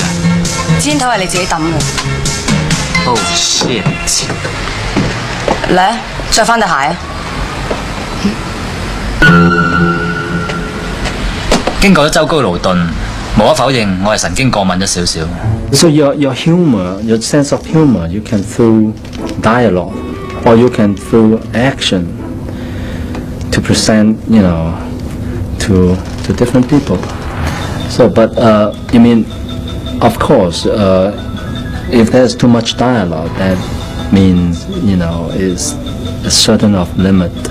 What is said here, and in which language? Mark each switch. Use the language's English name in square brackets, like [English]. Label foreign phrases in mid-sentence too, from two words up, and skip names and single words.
[Cantonese] 煙頭係你自己抌嘅。 [English] ？Oh shit！ [Cantonese] 嚟，着翻對鞋啊！經過咗周高勞頓，無可否認，我係神經過敏咗少少。 [English] So your humor, your sense of humor, you can through dialogue, or you can through action to present, to different people. So, but you mean, of course, if there's too much dialogue, that means is a certain of limit.